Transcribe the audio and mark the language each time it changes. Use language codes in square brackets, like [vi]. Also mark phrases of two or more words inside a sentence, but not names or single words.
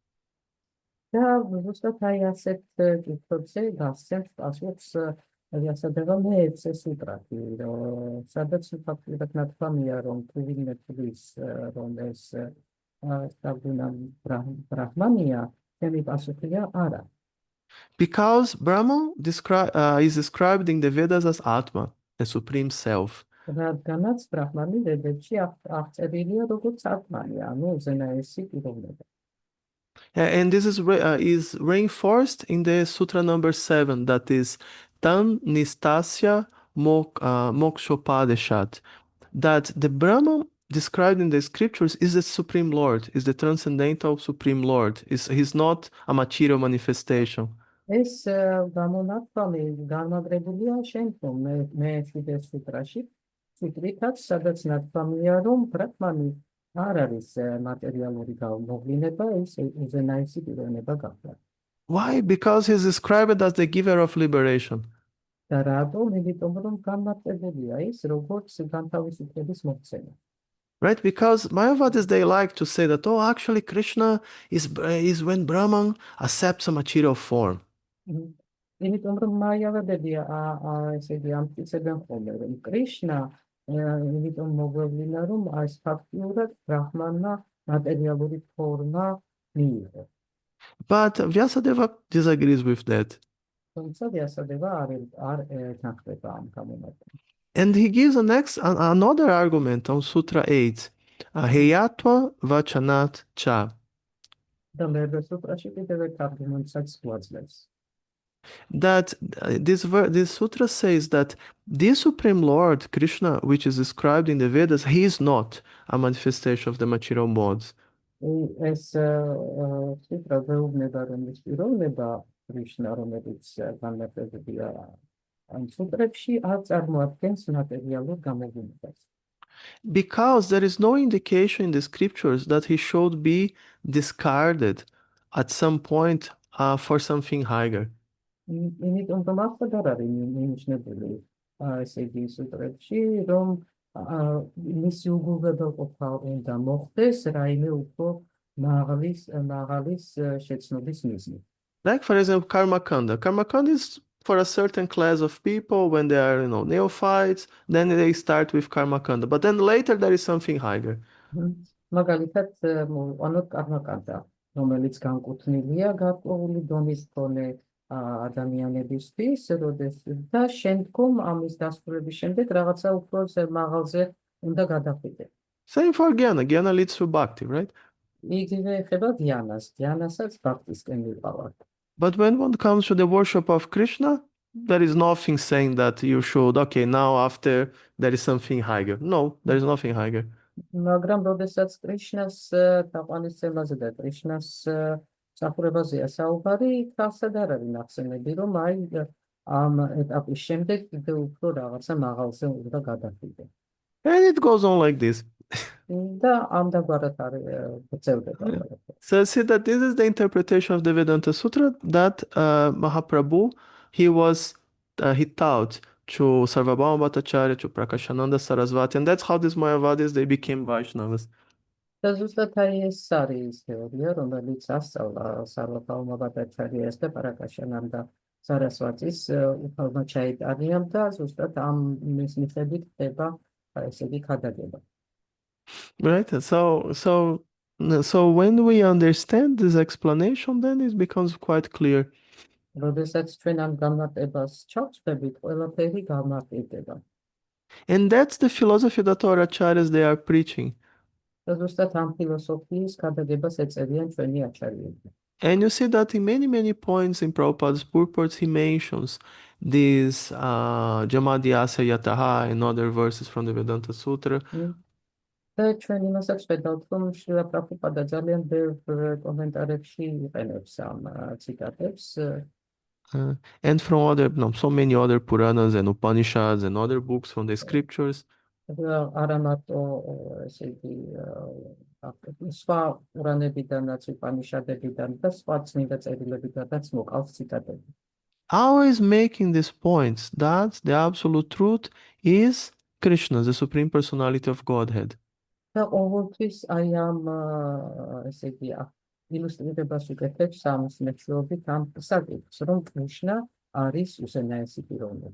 [ka] და ზუსტად აი ასეთ კითხვებზე გასცემს პასუხს ვიასადევა მეექვსე სუტრაში, რომ სადაც ფაქტობრივად ნათქვამია, რომ თუ ვინმე თვლის, რომ ეს საბუნა ბრაჰმანია, ჩემი პასუხია არა. [en] Because Brahman is described in the Vedas as Atma, the Supreme Self. [ka] რადგანაც ბრაჰმანი ვედებში აღწერილია როგორც ატმანი, ანუ უზენაესი პიროვნება. [en] And this is reinforced in the Sutra number 7, that is [sa] तम् निष्ठस्य मोक्षोपदेशात्, [en] that the Brahman described in the scriptures is the Supreme Lord, is the transcendental Supreme Lord. He's not a material manifestation. [ka] ეს გამონათქვამი განმაგრებულია შემდგომ მე-7 სუტრაში, სუტრითაც, სადაც ნათქვამია, რომ ბრაჰმანი არ არის მატერიალური მოვლენა, ის უზენაესი პიროვნება გახდა. [en] Why? Because he's described as the giver of liberation. [ka] და რატომ? იმიტომ რომ განმარტებულია ის, როგორც განთავისუფლების მოხსენა. [en] Right? Because Mayavadis, they like to say that, actually Krishna is when Brahman accepts a material form. [ka] იმიტომ რომ მაიავადები ესე იგი ამტკიცებენ ხოლმე, რომ კრიშნა იმიტომ მოგვევლინა, რომ ეს ფაქტიურად ბრაჰმანმა მატერიალური ფორმა მიიღო. [en] But Vyasadeva disagrees with that. [ka] თუმცა διასადება არ ეთანხმება ამ გამომატებას. [en] And he gives another argument on Sutra 8. [sa] हेयत्व वचनात् च. [ka] და მერვე სუტრაში კიდევ ერთ არგუმენტსაც გვაძლევს. [en] That this sutra says that the Supreme Lord, Krishna, which is described in the Vedas, he is not a manifestation of the material modes. [ka] ეს სუტრა გვეუბნება, რომ ის პიროვნება კრიშნა, რომელიც განმარტებებია ამ სუტრებში, არ წარმოადგენს მატერიალურ გამოგონებას. [en] Because there is no indication in the scriptures that he should be discarded at some point for something higher. [ka] იმიტომ რომ ახლა არ არის მინიშნებული ესე იგი სუტრებში, რომ მისი უგულვებელყოფა უნდა მოხდეს რაიმე უფრო მაღალის შეცნობის მიზნით. [en] Like, for example, Karma Kanda. Karma Kanda is for a certain class of people when they are, neophytes, then they start with Karma Kanda. But then later there is something higher. [ka] მაგალითად, მოვიყვანოთ კარმაკანდა, რომელიც განკუთვნილია გარკვეული დონის მქონე ადამიანებისთვის, და შემდგომ ამის დასრულების შემდეგ რაღაცა უფრო მაღალზე უნდა გადახვიდე. [en] Same for Jnana. Jnana leads to Bhakti, right? [ka] იგივე ეხება ධიანასაც ბhaktisკენ მივყავართ. [en] But when one comes to the worship of Krishna, there is nothing saying that you should, okay, now after there is something higher. No, there is nothing higher. [ka] მაგრამ როდესაც კრიშნას თაყვანისცემაზე და კრიშნას მსახურებაზეა საუბარი, თავსად არ არის ნახსენები, რომ აი ამ ეტაპის შემდეგ კიდევ უფრო რაღაცა მაღალზე უნდა გადახვიდე. [en] And it goes on like this. [ka] და ამდაგვარად არის გრძელდება. [en] So see that this is the interpretation of the Vedanta Sutra that Mahaprabhu, he taught to Sarvabhauma Bhattacharya, to Prakashananda Sarasvati, and that's how these Mayavadis, they became Vaishnavas. [ka] და ზუსტად აი ეს არის თეორია, რომელიც ასწავლა სარვაბჰაუმა ბჰატაჩარიას და პრაკაშანანდა სარასვატის უფალმა ჩაიტარიამ და ზუსტად ამ მიხედვით ხდება ესე იგი ქადაგება. [en] Right? So when we understand this explanation, then it becomes quite clear. [ka] როდესაც ჩვენ ამ განმარტებას ჩავწვდებით, ყველაფერი გამარტივდება. [en] And that's the philosophy that our acharyas, they are preaching. [ka] და ზუსტად ამ ფილოსოფიის ქადაგებას ეწევიან ჩვენი აჩარიები. [en] And you see that in many points in Prabhupada's purports, he mentions this [sa] जन्माद्यस्य यतः [en] and other verses from the Vedanta Sutra. [ka] და ჩვენ იმასაც ვხედავთ, რომ შრილა პრაბჰუპადა ძალიან ბევრ კომენტარებში იყენებს ამ ციტატებს. [en] And from so many other Puranas and Upanishads and other books from the scriptures. [ka] არა მარტო ესე იგი სხვა პურანებიდანაც, უპანიშადებიდან და სხვა წმინდა წერილებიდანაც მოყავს ციტატები. [en] Always making these points that the absolute truth is Krishna, the Supreme Personality of Godhead. [ka] და ყოველთვის აი ამ ესე იგი ილუსტრირებას უკეთებს ამის მეშვეობით ამ საკითხს, რომ კრიშნა არის უზენაესი პიროვნება.